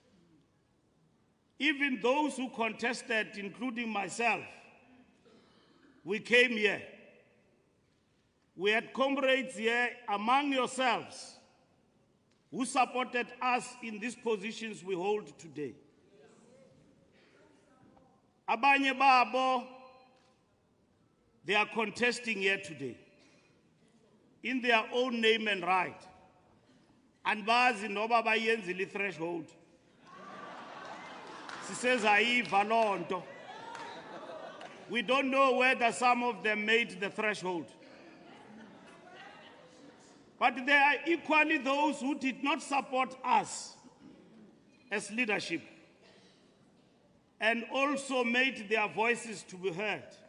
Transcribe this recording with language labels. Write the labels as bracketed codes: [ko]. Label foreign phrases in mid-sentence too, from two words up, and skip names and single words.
[en] Even those who contested, including myself, we came here. We had comrades here among yourselves who supported us in these positions we hold today. [xh] Abanye babo, [en] they are contesting here today in their own name and right. [xh] And bazi noba bayenzile threshold. says ayiva loo nto. [en] We don't know whether some of them made the threshold. But there are equally those who did not support us as leadership and also made their voices to be heard.